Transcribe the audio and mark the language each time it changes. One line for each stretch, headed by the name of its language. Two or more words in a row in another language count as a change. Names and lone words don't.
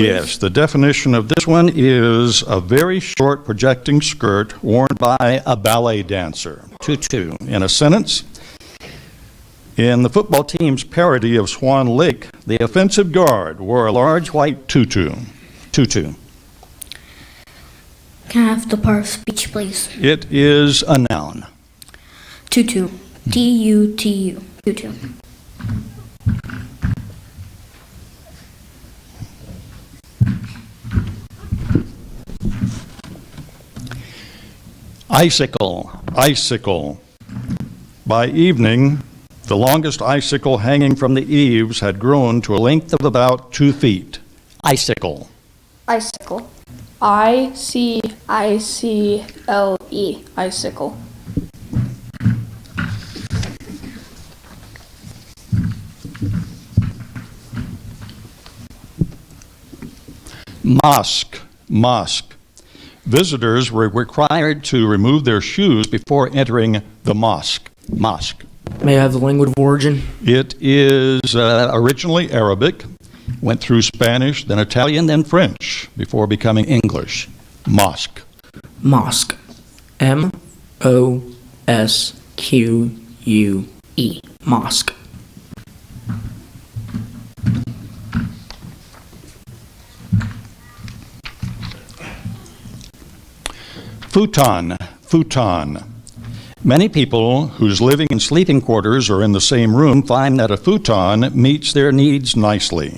English: Yes, the definition of this one is a very short projecting skirt worn by a ballet dancer. Tutu. In a sentence, in the football team's parody of Swan Lake, the offensive guard wore a large white tutu. Tutu. Can I have the part of speech, please? It is a noun. Tutu. Tutu. Tutu. Icicle, icicle. By evening, the longest icicle hanging from the eaves had grown to a length of about 2 feet. Icicle. Icicle. I-C-I-C-L-E. Icicle. Mosque, mosque. Visitors were required to remove their shoes before entering the mosque. Mosque. May I have the language of origin? It is originally Arabic, went through Spanish, then Italian, then French, before becoming English. Mosque. Mosque. M-O-S-Q-U-E. Mosque. Futon, futon. Many people whose living and sleeping quarters are in the same room find that a futon meets their needs nicely.